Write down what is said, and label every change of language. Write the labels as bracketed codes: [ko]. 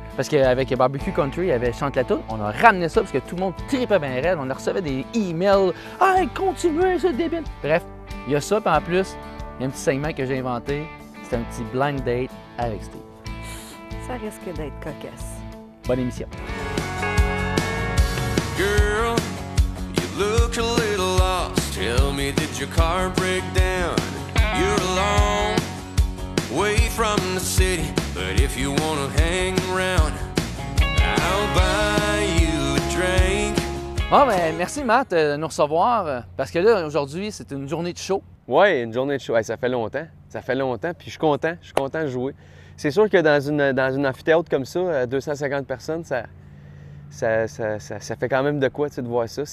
[fr] Parce qu'avec Barbecue Country, il y avait Chante la toune. On a ramené ça parce que tout le monde tripait bien raide. On recevait des emails. « Hey, continuez, c'est débile! » Bref, il y a ça, puis en plus, il y a un petit segment que j'ai inventé. C'est un petit blind date avec Steve. Ça risque d'être cocasse. Bonne émission. [en] Girl, you look a little lost. Tell me, did your car break down? You're alone, away from the city. But if you wanna hang around, I'll buy you a drink. [fr] Bon, ben, merci Matt de nous recevoir. Parce que là, aujourd'hui, c'est une journée de show. Ouais, une journée de show, hey, ça fait longtemps, puis je suis content de jouer. C'est sûr que dans une amphithéâtre comme ça, 250 personnes, ça fait quand même de quoi, tu sais, de voir ça.